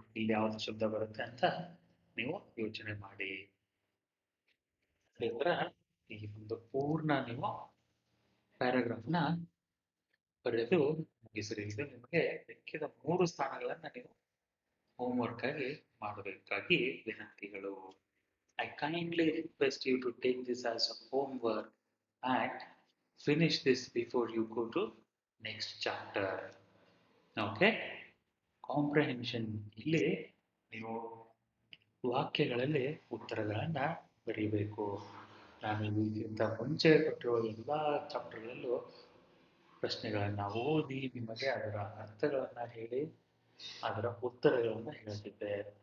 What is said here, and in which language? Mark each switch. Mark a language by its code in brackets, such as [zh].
[kn] ಇಲ್ಲಿ ಯಾವ್ದು ಶಬ್ದ ಬರುತ್ತೆ ಅಂತ ನೀವು ಯೋಚನೆ ಮಾಡಿ. ನಂತರ ಈ ಒಂದು ಪೂರ್ಣ ನೀವು ಪ್ಯಾರಾಗ್ರಾಫ್ನ ಬರೆದು ಮುಗಿಸಿರಿ. ಇದು ನಿಮಗೆ ಲೆಕ್ಕಿದ 3 ಸ್ಥಾನಗಳನ್ನ ನೀವು ಹೋಮ್ವರ್ಕ್ ಆಗಿ ಮಾಡಬೇಕಾಗಿ ವಿನಂತಿಗಳು. [en] I kindly request you to take this as a homework and finish this before you go to next chapter. Okay? Comprehension. [kn] ಇಲ್ಲಿ ನೀವು ವಾಕ್ಯಗಳಲ್ಲಿ ಉತ್ತರಗಳನ್ನ ಬರೀಬೇಕು. ನಾನು ಇದಕ್ಕಿಂತ ಮುಂಚೆ ಕೊಟ್ಟಿರುವ ಎಲ್ಲ ಚಾಪ್ಟರ್ಗಳಲ್ಲೂ ಪ್ರಶ್ನೆಗಳನ್ನ ಓದಿ ನಿಮಗೆ ಅದರ ಅರ್ಥಗಳನ್ನ ಹೇಳಿ ಅದರ ಉತ್ತರಗಳನ್ನ ಹೇಳ್ತಿದ್ದೆ.